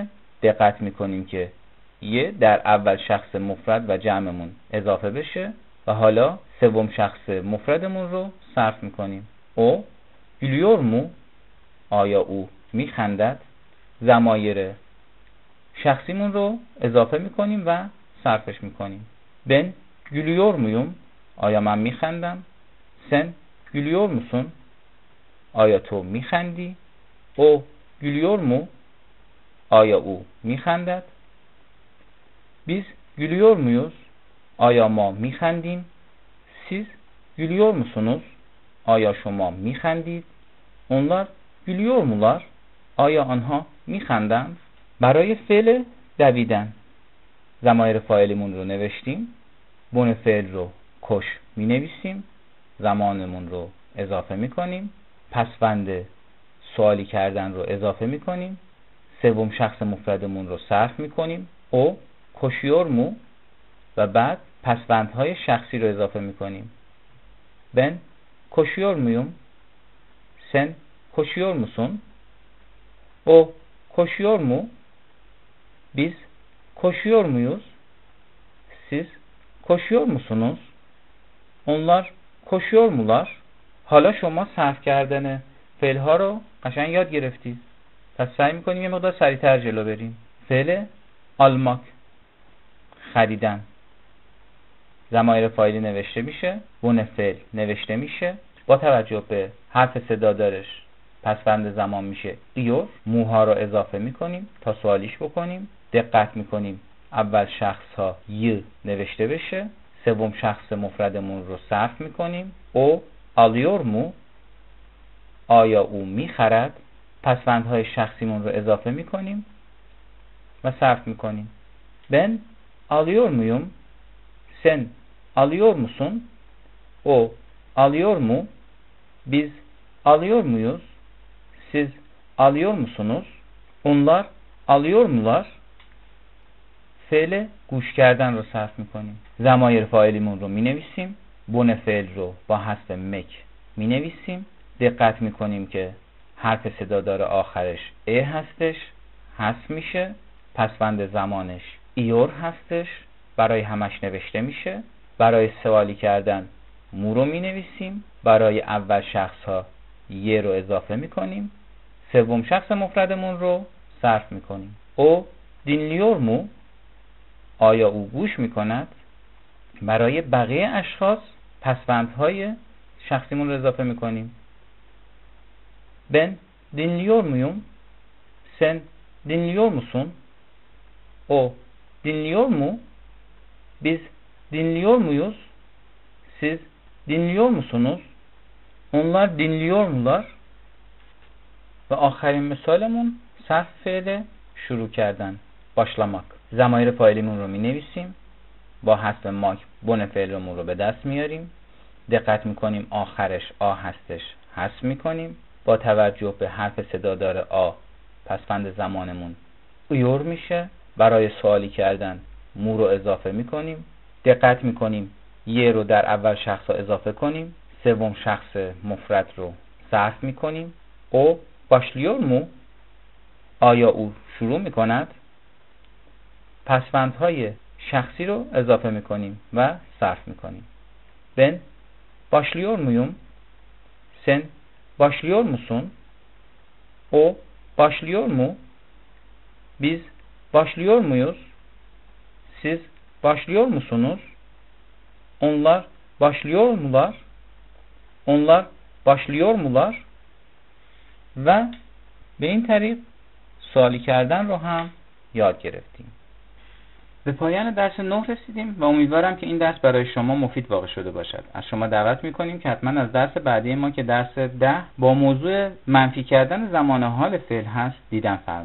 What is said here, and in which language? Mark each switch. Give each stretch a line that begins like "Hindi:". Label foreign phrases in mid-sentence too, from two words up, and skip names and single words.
Persian: دقت میکنیم که یه در اول شخص مفرد و جمعمون اضافه بشه و حالا سوم شخص مفردمون رو صرف میکنیم.
Turkish: o gülüyor mu?
Persian: آیا او میخندد؟ ضمایر شخصیمون رو اضافه میکنیم و صرفش میکنیم.
Turkish: ben gülüyor muyum؟
Persian: آیا من میخندم؟
Turkish: sen gülüyor musun؟
Persian: آیا تو میخندی؟
Turkish: o gülüyor mu؟
Persian: آیا او میخندد؟
Turkish: biz gülüyor muyuz؟
Persian: آیا ما میخندیم؟
Turkish: siz gülüyor musunuz؟
Persian: آیا شما میخندید؟
Turkish: onlar gülüyor mular؟
Persian: آیا آنها میخندند؟ برای فعل دویدن ضمایر فاعلیمون رو نوشتیم. بن فعل رو کش می نویسیم. زمانمون رو اضافه می کنیم. پسوند سوالی کردن رو اضافه می کنیم. سوم شخص مفردمون رو صرف می کنیم.
Turkish: o koşuyor mu?
Persian: و بعد پسوندهای شخصی رو اضافه می کنیم.
Turkish: ben koşuyor muyum؟ sen koşuyor musun؟ o koşuyor mu؟ biz koşuyor muyuz؟ siz koşuyor musunuz؟ onlar koşuyor mular؟
Persian: حالا شما صرف کردن فعل ها رو قشنگ یاد گرفتید. پس سعی میکنیم یه مقدار سریعتر جلو بریم. فعل almak خریدن ضمایر فاعلی نوشته میشه. بن فعل نوشته میشه. با توجه به حرف صدادارش پسوند زمان میشه ایور. موها رو اضافه میکنیم تا سوالیش بکنیم. دقت میکنیم اول شخص ها ی نوشته بشه. سوم شخص مفردمون رو صرف میکنیم.
Turkish: o alıyor mu?
Persian: آیا او میخرد؟ پسوندهای شخصیمون رو اضافه میکنیم و صرف میکنیم.
Turkish: ben alıyor muyum؟ sen alıyor musun؟ o alıyor mu؟ biz alıyor muyuz؟ siz alıyor musunuz؟ onlar alıyor mular؟
Persian: فعل گوش کردن رو صرف میکنیم. ضمایر فاعلیمون رو مینویسیم. بن فعل رو با حذف مک مینویسیم. دقت میکنیم که حرف صدادار آخرش ا هستش، حذف میشه. پسوند زمانش ایور هستش، برای همش نوشته میشه. برای سوالی کردن مو رو مینویسیم. برای اول شخص ها ی رو اضافه میکنیم. سوم شخص مفردمون رو صرف میکنیم.
Turkish: o dinliyor mu?
Persian: آیا او گوش میکند؟ برای بقیه اشخاص پسوندهای شخصیمون رو اضافه میکنیم.
Turkish: ben dinliyor muyum؟ sen dinliyor musun؟ o dinliyor mu؟ biz dinliyor muyuz؟ siz dinliyor musunuz؟ onlar dinliyor mular؟
Persian: و آخرین مثالمون صرف فعل شروع کردن، başlamak. ضمایر فاعلیمون رو می نویسیم. با حذف ماک بن فعلمون رو به دست میاریم. دقت میکنیم آخرش آ هستش، حذف میکنیم. با توجه به حرف صدادار آ پسوند زمانمون ایور میشه. برای سوالی کردن مو رو اضافه میکنیم. دقت میکنیم ی رو در اول شخص ها اضافه کنیم. سوم شخص مفرد رو صرف میکنیم.
Turkish: o başlıyor mu?
Persian: آیا او شروع میکند؟ پسوندهای شخصی رو اضافه میکنیم و صرف میکنیم.
Turkish: ben başlıyor muyum؟ sen başlıyor musun؟ o başlıyor mu؟ biz başlıyor muyuz؟ siz başlıyor musunuz؟ onlar başlıyor mular؟ onlar başlıyor mular؟
Persian: و به این طریق سوالی کردن رو هم یاد گرفتیم. به پایان درس 9 رسیدیم و امیدوارم که این درس برای شما مفید واقع شده باشد. از شما دعوت میکنیم که حتما از درس بعدی ما که درس 10 با موضوع منفی کردن زمان حال فعل هست دیدن فرمایید.